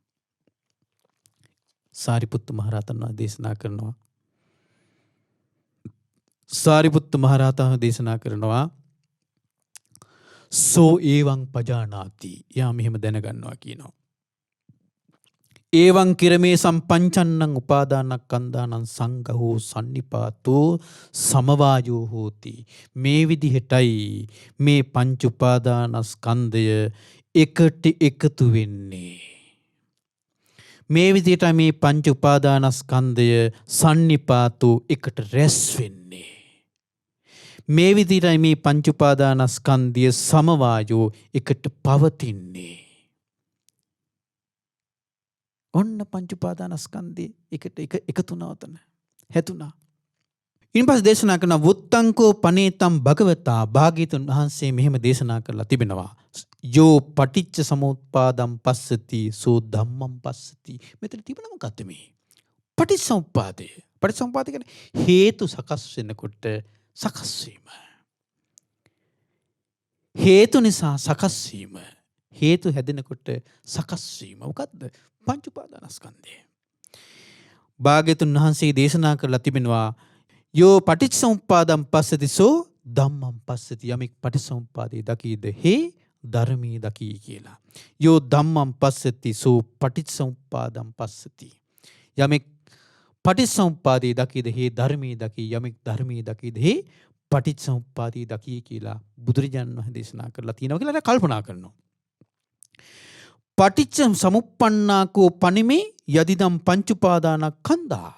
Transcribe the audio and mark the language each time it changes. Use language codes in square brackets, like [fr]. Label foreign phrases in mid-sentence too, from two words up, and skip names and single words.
[si] සාරිපුත්ත මහරහතන් වහන්සේ දේශනා කරනවා. සාරිපුත්ත මහරහතන් දේශනා කරනවා [pi] සෝ ඒවං පජානාති. [si] යා මෙහෙම දැනගන්නවා කියනවා. [pi] ඒවං කිරමේ සම්පංචන්නං උපාදානස්කන්ධානං සංඝෝ සන්නිපාතෝ සමවායෝ හෝති. [si] මේ විදිහටයි මේ පංච උපාදානස්කන්ධය එකට එකතු වෙන්නේ. මේ විදිහට මේ පංච උපාදානස්කන්ධය සන්නිපාතෝ එකට රැස් වෙන්නේ. මේ විදිහටයි මේ පංච උපාදානස්කන්ධය සමවායෝ එකට පවතින්නේ. ඔන්න පංච උපාදානස්කන්ධය එකට එකතු වුණා උතන. හැතුණා. ඊට පස්සේ දේශනා කරන [pi] වුත්තංකෝ පනේතම් භගවතා. [si] භාග්‍යතුන් වහන්සේ මෙහෙම දේශනා කරලා තිබෙනවා. [pi] යෝ පටිච්ච සමුප්පාදම් පස්සති සෝ ධම්මං පස්සති. [si] මෙතන තිබුණ මොකක්ද මේ? පටිච්චසමුප්පාදය. පටිච්චසමුප්පාදය කියන්නේ හේතු සකස් වෙනකොට සකස් වීම. හේතු නිසා සකස් වීම. හේතු හැදෙනකොට සකස් වීම. මොකද්ද? පංච උපාදානස්කන්ධය. භාග්‍යතුන් වහන්සේ දේශනා කරලා තිබෙනවා [pi] යෝ පටිච්චසමුප්පාදම් පස්සති සෝ ධම්මං පස්සති. [si] යමෙක් පටිච්චසමුප්පාදේ දකීද හේ ධර්මී දකී කියලා. [pi] යෝ ධම්මං පස්සති සෝ පටිච්චසමුප්පාදම් පස්සති. [si] යමෙක් පටිච්චසමුප්පාදේ දකීද හේ ධර්මී දකී. යමෙක් ධර්මී දකීද හේ පටිච්චසමුප්පාදේ දකී කියලා බුදුරජාණන් වහන්සේ දේශනා කරලා තියෙනවා කියලා කල්පනා කරනවා. [pi] පටිච්ච සමුප්පන්නාකෝ පනිමේ යදිදම් පංච උපාදානස්කන්ධා.